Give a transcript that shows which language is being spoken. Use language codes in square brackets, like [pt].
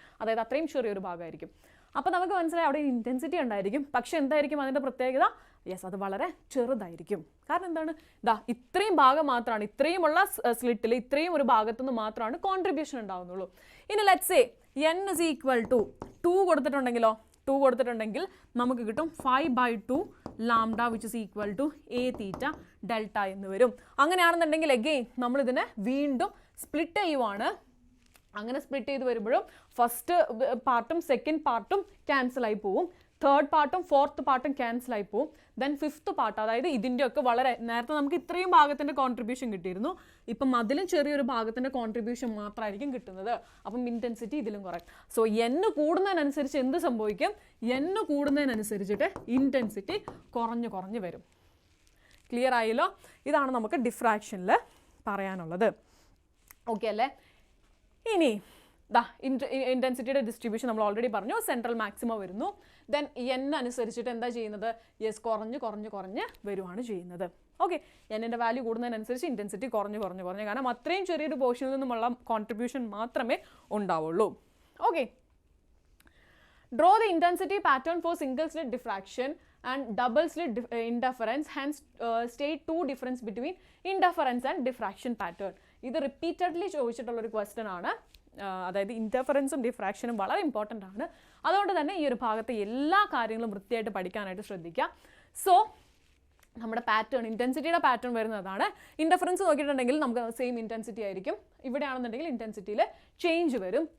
[ml] അതായത് അത്രയും ചെറിയൊരു ഭാഗമായിരിക്കും. അപ്പോൾ നമുക്ക് മനസ്സിലായി അവിടെ ഇൻറ്റൻസിറ്റി ഉണ്ടായിരിക്കും. പക്ഷെ എന്തായിരിക്കും അതിൻ്റെ പ്രത്യേകത? യെസ്, അത് വളരെ ചെറുതായിരിക്കും. കാരണം എന്താണ്? ഇത്രയും ഭാഗം മാത്രമാണ്, ഇത്രയുമുള്ള സ്ലിറ്റിൽ ഇത്രയും ഒരു ഭാഗത്തുനിന്ന് മാത്രമാണ് കോൺട്രിബ്യൂഷൻ ഉണ്ടാവുന്നുള്ളൂ. ഇനി let's say n is equal to 2 കൊടുത്തിട്ടുണ്ടെങ്കിലോ? 2 കൊടുത്തിട്ടുണ്ടെങ്കിൽ നമുക്ക് കിട്ടും 5/2 λ which is equal to A theta delta എന്ന് വരും. അങ്ങനെയാണെന്നുണ്ടെങ്കിൽ അഗെയിൻ നമ്മളിതിനെ വീണ്ടും സ്പ്ലിറ്റ് ചെയ്യുവാണ്. അങ്ങനെ സ്പ്ലിറ്റ് ചെയ്ത് വരുമ്പോഴും ഫസ്റ്റ് പാർട്ടും സെക്കൻഡ് പാർട്ടും ക്യാൻസൽ ആയി പോവും, തേർഡ് പാർട്ടും ഫോർത്ത് പാർട്ടും ക്യാൻസൽ ആയി പോവും. ദെൻ ഫിഫ്ത്ത് പാർട്ട്, അതായത് ഇതിൻ്റെയൊക്കെ വളരെ നേരത്തെ നമുക്ക് ഇത്രയും ഭാഗത്തിൻ്റെ കോൺട്രിബ്യൂഷൻ കിട്ടിയിരുന്നു. ഇപ്പം അതിലും ചെറിയൊരു ഭാഗത്തിൻ്റെ കോൺട്രിബ്യൂഷൻ മാത്രമായിരിക്കും കിട്ടുന്നത്. അപ്പം ഇൻറ്റൻസിറ്റി ഇതിലും കുറയും. സോ n കൂടുന്നതിനനുസരിച്ച് എന്ത് സംഭവിക്കും? n കൂടുന്നതിനനുസരിച്ചിട്ട് ഇൻറ്റൻസിറ്റി കുറഞ്ഞു വരും. ക്ലിയർ ആയല്ലോ? ഇതാണ് നമുക്ക് ഡിഫ്രാക്ഷനിൽ പറയാനുള്ളത്. ഓക്കെ അല്ലേ? ഇനി ഇൻറ്റൻസിറ്റിയുടെ ഡിസ്ട്രിബ്യൂഷൻ നമ്മൾ ഓൾറെഡി പറഞ്ഞു. സെൻട്രൽ മാക്സിമം വരുന്നു. ദെൻ n അനുസരിച്ചിട്ട് എന്താ ചെയ്യുന്നത്? യെസ്, കുറഞ്ഞ് വരുവാണ് ചെയ്യുന്നത്. ഓക്കെ, എന്നിൻ്റെ വാല്യൂ കൂടുന്നതിനനുസരിച്ച് ഇൻറ്റൻസിറ്റി കുറഞ്ഞ് കാരണം അത്രയും ചെറിയൊരു പോർഷനിൽ നിന്നുമുള്ള കോൺട്രിബ്യൂഷൻ മാത്രമേ ഉണ്ടാവുള്ളൂ. [en] Okay, draw the intensity pattern for single slit diffraction and double slit interference, hence state 2 difference between interference and diffraction pattern. [ml] ഇത് റിപ്പീറ്റഡ്ലി ചോദിച്ചിട്ടുള്ളൊരു ക്വസ്റ്റ്യൻ ആണ്. അതായത് ഇൻ്റർഫറൻസും ഡിഫ്രാക്ഷനും വളരെ ഇമ്പോർട്ടൻ്റ് ആണ്. അതുകൊണ്ട് തന്നെ ഈ ഒരു ഭാഗത്തെ എല്ലാ കാര്യങ്ങളും വൃത്തിയായിട്ട് പഠിക്കാനായിട്ട് ശ്രദ്ധിക്കുക. സോ നമ്മുടെ പാറ്റേൺ, ഇൻറ്റൻസിറ്റിയുടെ പാറ്റേൺ വരുന്നതാണ്. ഇൻ്റർഫറൻസ് നോക്കിയിട്ടുണ്ടെങ്കിൽ നമുക്ക് സെയിം ഇൻറ്റൻസിറ്റി ആയിരിക്കും. ഇവിടെയാണെന്നുണ്ടെങ്കിൽ ഇൻറ്റൻസിറ്റിയിൽ ചേഞ്ച് വരും.